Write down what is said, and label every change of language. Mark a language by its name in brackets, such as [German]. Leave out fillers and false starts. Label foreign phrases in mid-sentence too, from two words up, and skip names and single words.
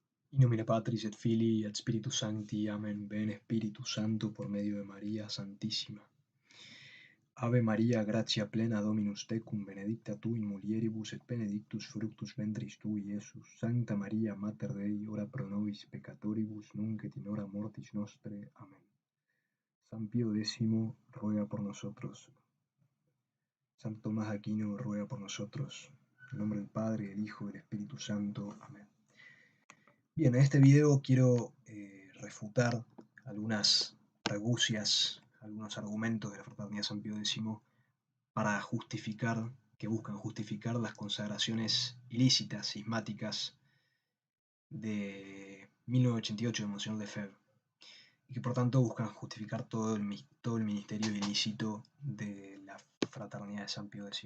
[Latin] In nomine Patris et Filii et Spiritus Sancti. Amen. [Spanish] Ven Espíritu Santo por medio de María Santísima. [Latin] Ave María, gratia plena Dominus tecum, benedicta tu in mulieribus et benedictus fructus ventris tui, Iesus. Sancta María, Mater Dei, ora pro nobis peccatoribus, nunc et in hora mortis nostre. Amén. [Spanish] San Pío X, ruega por nosotros. Santo Tomás de Aquino, ruega por nosotros. En nombre del Padre, del Hijo y del Espíritu Santo. Amén. Bien, en este video quiero refutar algunas argucias, algunos argumentos de la Fraternidad San Pío X para justificar, que buscan justificar las consagraciones ilícitas, cismáticas de 1988 de Monseñor Lefebvre, y que por tanto buscan justificar todo el ministerio ilícito de la Fraternidad de San Pío X.